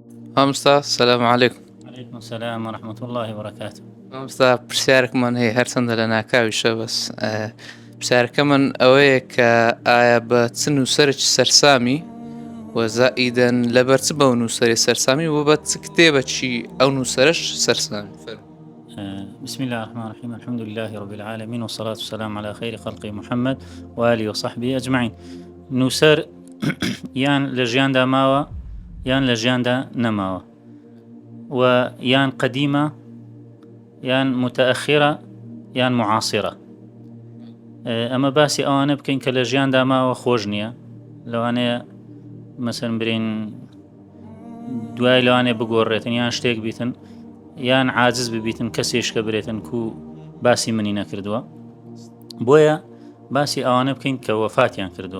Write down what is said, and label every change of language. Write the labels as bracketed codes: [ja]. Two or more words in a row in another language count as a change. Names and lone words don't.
[ar] مامۆستا سەلام عەلیکم. عليكم السلام ورحمة الله وبركاته. [ckb] مامۆستا پرسیارێکمان هەیە هەرچەندە لە ناکاویشە بەس پرسیارەکەمان ئەوەیە کە ئایا بە چ نووسەرێکی سەرسامی و زائیدەن لەبەر چ بەو نووسەری سەرسامی و بە چ کتێبێکی ئەو نووسەرش سەرسامی؟ [ar] بسم الله الرحمن الرحيم، الحمد لله رب العالمين، والصلاة والسلام على خير خلق محمد وآله وصحبه أجمعين. [ckb] نووسەر یان لە ژیاندا ماوە یان لە ژیاندا نەماوە، و یان قەدیمە یان متأخرە یان معاصرە. ئەمە باسی ئەوانە بکەین کە لە ژیاندا ماوە خۆش نییە، لەوانەیە مەسەن برین دوای لەوانێ بگۆڕێتن یان شتێک بیتن یان عاجز ببیتن کەسێشکە برێتن کو باسی منی نەکردووە، بۆیە باسی ئەوانە بکەین کە وەفاتیان کردووە.